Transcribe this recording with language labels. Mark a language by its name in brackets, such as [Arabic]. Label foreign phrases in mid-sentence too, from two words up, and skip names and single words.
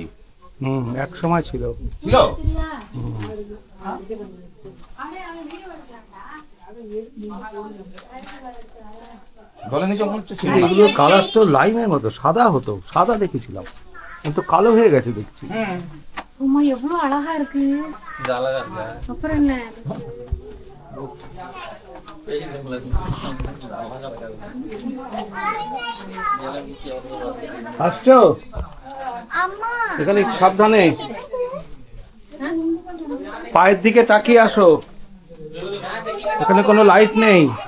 [Bangla] এক সময় ছিল। জলের নিচে ছিল। এগুলোর কালার তো লাইমের মতো সাদা হতো, সাদা দেখেছিলাম, কিন্তু কালো হয়ে গেছে দেখছি। [Tamil] அம்மா எவ்வளவு அழகா இருக்கு. அப்புறம் என்ன [Bangla] আসছো? এখানে সাবধানে, পায়ের দিকে তাকিয়ে আসো, এখানে কোনো লাইট নেই।